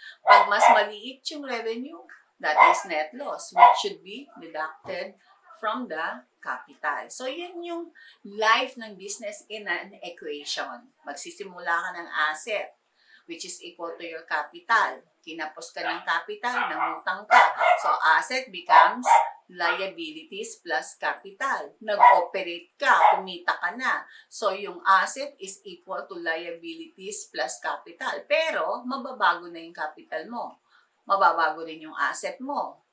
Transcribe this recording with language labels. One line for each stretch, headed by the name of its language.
Filipino: Pag mas maliit yung revenue,
English: that is net loss, which should be deducted from the capital.
Filipino: So, yun yung life ng business
English: in an equation.
Filipino: Magsisimula ka ng asset,
English: which is equal to your capital.
Filipino: Kinapos ka ng capital, nangutang ka.
English: So, asset becomes liabilities plus capital.
Filipino: Nag-operate ka, kumita ka na.
English: So, yung asset is equal to liabilities plus capital.
Filipino: Pero, mababago na yung capital mo. Mababago rin yung asset mo.